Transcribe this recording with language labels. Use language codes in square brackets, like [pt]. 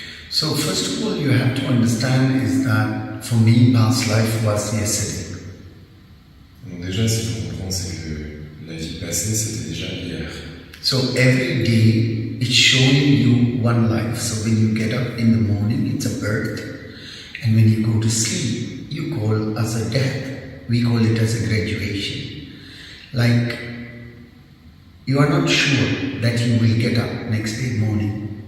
[en] So first of all, you have to understand is that for me, past life was yesterday. [fr] Donc déjà, ce qu'il faut comprendre, c'est que la vie passée, c'était déjà hier. [en] So every day, it's showing you one life. So when you get up in the morning, it's a birth. And when you go to sleep, you call as a death. We call it as a graduation. Like, you are not sure that you will get up next day morning.